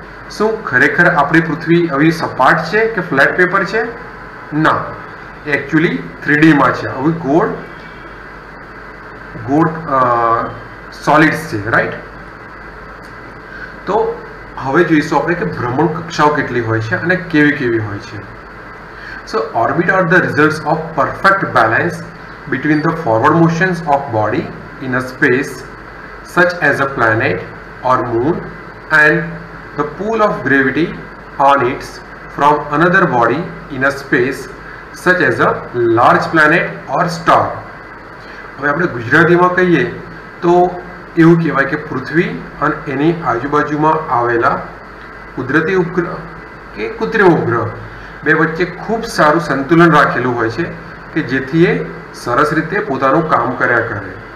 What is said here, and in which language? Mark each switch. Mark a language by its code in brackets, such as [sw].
[gu] શું ખરેખર આપણી પૃથ્વી આવી સપાટ છે કે ફ્લેટ પેપર છે? ના, એકચ્યુઅલી 3D માં છે. આવી ગોળ સોલિડ્સ છે, રાઈટ. તો હવે જોઈશું આપણે કે ભ્રમણ કક્ષાઓ કેટલી હોય છે અને કેવી કેવી હોય છે. [en] So orbit are the results of perfect balance between the forward motions of body in a space such as a planet or moon and the pull of gravity on it from another body in a space such as a large planet or star. [gu] હવે આપણે ગુજરાતીમાં કહીએ તો એવું કહેવાય કે પૃથ્વી અને એની આજુબાજુમાં આવેલા કુદરતી ઉપગ્રહ કે કૃત્રિમ ઉપગ્રહ બે વચ્ચે ખૂબ સારું સંતુલન રાખેલું હોય છે કે જેથી એ સરસ રીતે પોતાનું કામ કર્યા કરે.